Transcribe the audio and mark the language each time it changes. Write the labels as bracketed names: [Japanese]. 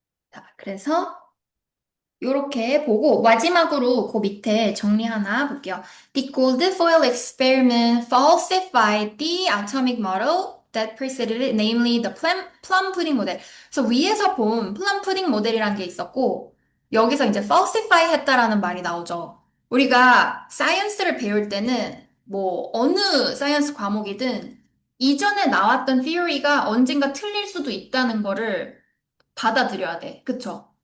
[Korean] 자, 그래서 요렇게 보고 마지막으로 그 밑에 정리 하나 볼게요. [English] The gold foil experiment falsified the atomic model that preceded it, namely the plum pudding model. [Korean] 그래서 위에서 본 plum pudding 모델이라는 게 있었고 여기서 이제 falsify 했다라는 말이 나오죠. 우리가 사이언스를 배울 때는 뭐 어느 사이언스 과목이든 이전에 나왔던 theory가 언젠가 틀릴 수도 있다는 거를 받아들여야 돼. 그쵸?